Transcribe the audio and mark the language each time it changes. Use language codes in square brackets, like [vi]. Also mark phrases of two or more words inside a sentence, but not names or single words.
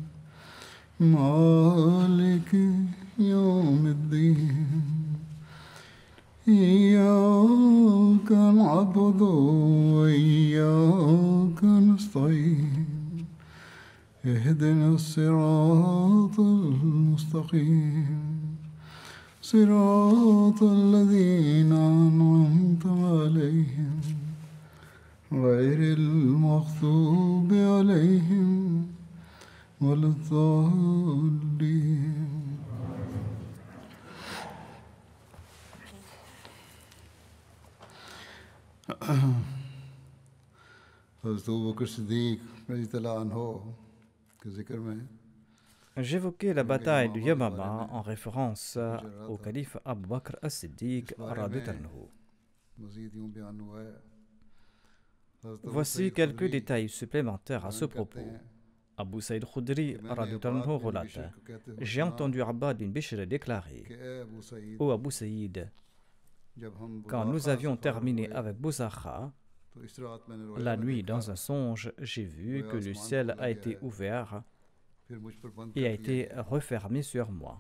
[ar] مالك يوم الدين إياك نعبد وإياك نستعين اهدنا الصراط المستقيم صراط الذين أنعمت عليهم غير المغضوب عليهم ولا الضالين. [ur] حضرت ابوبکر صدیق [ar] رضی اللہ عنہ [ur] کے ذکر میں [fr] J'évoquais la bataille de Yamama en référence au calife Abu Bakr as-Siddiq [ar] رضي الله عنه. [ur] مزید یوں بیان ہوا ہے. [fr] Voici quelques détails supplémentaires à ce propos. Abu Saïd Khudri [ar] رضي الله عنه [fr] relate: J'ai entendu Abbad bin Bishr déclarer: Ô Abu Saïd, quand nous avions terminé avec Bouzakha, la nuit dans un songe, j'ai vu que le ciel a été ouvert et a été refermé sur moi.